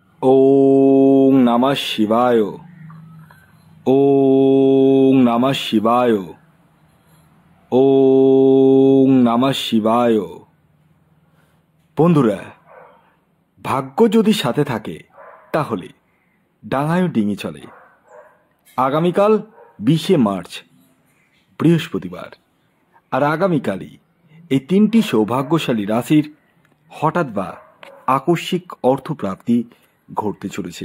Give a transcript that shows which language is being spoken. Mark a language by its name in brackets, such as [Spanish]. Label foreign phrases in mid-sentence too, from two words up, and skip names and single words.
[Sanskrit] ওং নমঃ শিবায়। ওং নমঃ শিবায়। ওং নমঃ শিবায়। [Bangla] বন্ধুরা, ভাগ্য যদি সাথে থাকে তাহলে ডাঙায়ও ডিঙি চলে। আগামীকাল 20শে মার্চ বৃহস্পতিবার, আর আগামীকালই এই তিনটি সৌভাগ্যশালী রাশির হঠাৎ বা আকস্মিক অর্থপ্রাপ্তি ঘটতে চলেছে।